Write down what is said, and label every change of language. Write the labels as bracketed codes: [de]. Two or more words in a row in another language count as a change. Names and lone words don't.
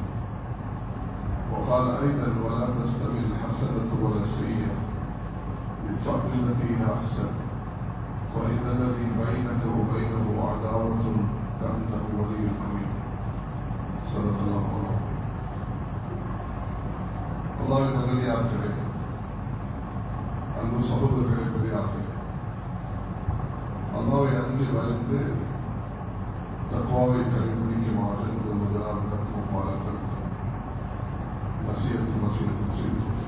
[ar] وقال أيضا ولا تستوي الحسنة ولا السيئة ادفع بالتي هي أحسن وإن الذي بينك وبينه عداوة كأنه ولي حميم. صدق الله العظيم. [ta] அல்லாஹ்வின் நல்லடியார்களே, அன்பு சகோதரர்களே, பெரியார்களே, அல்லாஹ்வை அஞ்சு வளர்ந்து தக்வாவை கடைபிடிக்குமாறு முதலாவது பாடல்கள் வசியத்து செய்து